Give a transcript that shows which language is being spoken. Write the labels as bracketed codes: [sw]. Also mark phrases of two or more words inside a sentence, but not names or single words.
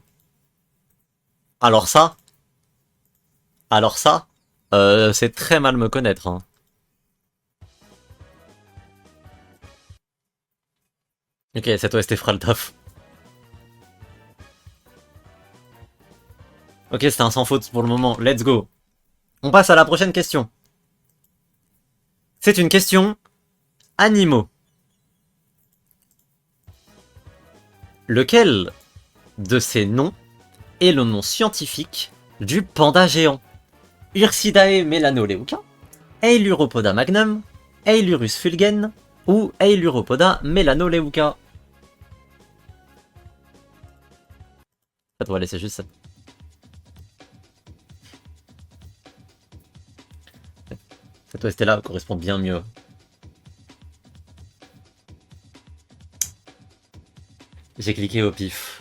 [fr] Alors ça, alors ça, c'est très mal me connaître. Hein. Ok, cette OST fera le taf. Ok, c'était un sans faute pour le moment. [en] Let's go. [fr] On passe à la prochaine question. C'est une question animaux. Lequel de ces noms est le nom scientifique du panda géant? Ursidae melanoleuca, Eiluropoda magnum, Eilurus fulgen ou Eiluropoda melanoleuca. Ça doit laisser juste ça. Cette OST là correspond bien mieux. J'ai cliqué au pif.